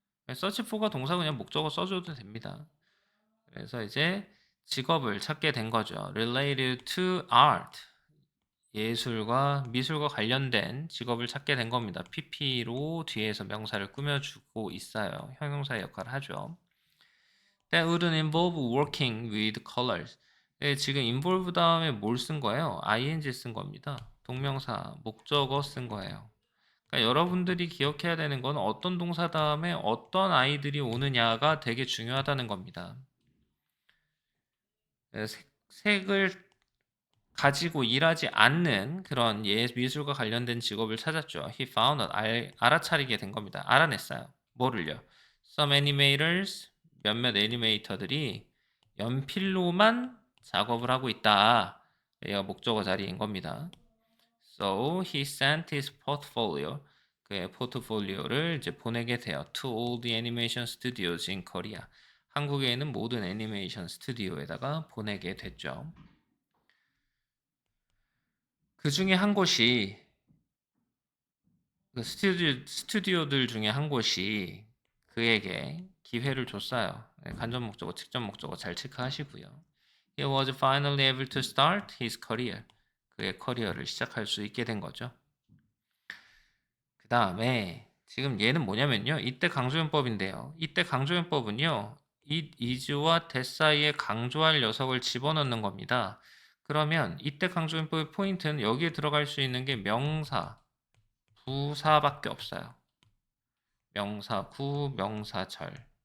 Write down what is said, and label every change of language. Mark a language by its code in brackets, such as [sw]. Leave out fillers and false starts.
[ko] search for가 동사 그냥 목적어 써줘도 됩니다. 그래서 이제 직업을 찾게 된 거죠. [en] related to art. [ko] 예술과 미술과 관련된 직업을 찾게 된 겁니다. PP로 뒤에서 명사를 꾸며주고 있어요. 형용사의 역할을 하죠. [en] That wouldn't involve working with colors. [ko] 지금 involve 다음에 뭘 쓴 거예요? ing 쓴 겁니다. 동명사, 목적어 쓴 거예요. 그러니까 여러분들이 기억해야 되는 건 어떤 동사 다음에 어떤 아이들이 오느냐가 되게 중요하다는 겁니다. 색을 가지고 일하지 않는 그런 미술과 관련된 직업을 찾았죠. [en] He found out, [ko] 알아차리게 된 겁니다. 알아냈어요. 뭐를요? [en] Some animators, [ko] 몇몇 애니메이터들이 연필로만 작업을 하고 있다. 얘가 목적어 자리인 겁니다. [en] So he sent his portfolio, [ko] 그의 포트폴리오를 이제 보내게 돼요. [en] To all the animation studios in Korea. [ko] 한국에 있는 모든 애니메이션 스튜디오에다가 보내게 됐죠. 그 중에 한 곳이 그 스튜디오들 중에 한 곳이 그에게 기회를 줬어요. 간접 목적어, 직접 목적어 잘 체크하시고요. [en] He was finally able to start his career. [ko] 그의 커리어를 시작할 수 있게 된 거죠. 그 다음에 지금 얘는 뭐냐면요. 이때 강조연법인데요. 이때 강조연법은요. it is와 that 사이에 강조할 녀석을 집어넣는 겁니다. 그러면 이때 강조연법의 포인트는 여기에 들어갈 수 있는 게 명사, 부사밖에 없어요. 명사구, 명사절,